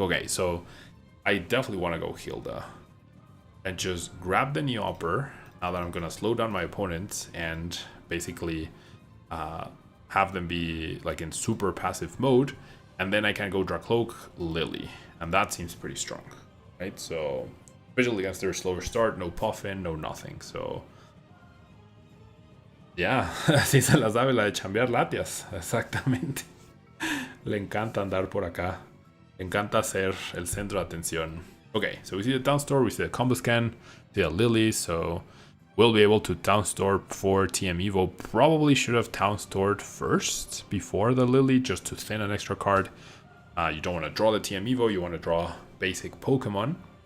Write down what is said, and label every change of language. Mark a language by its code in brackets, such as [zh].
[en] Okay, so I definitely want to go Hilda. And just grab the Neoper, now that I'm going to slow down my opponents and basically have them be like in super passive mode. And then I can go Dracloak, Lily. And that seems pretty strong, right? So, especially against their slower start, no Puffin, no nothing. [es] So, yeah, así se la sabe la de chambear Latias, exactamente. Le encanta andar por acá. Le encanta ser el centro de atención. [en] Okay, so we see the town store, we see the combo scan, we see a Lily, so we'll be able to town store for TM Evo. Probably should have town stored first before the Lily just to thin an extra card. You don't want to draw the TM Evo, you want to draw basic Pokemon.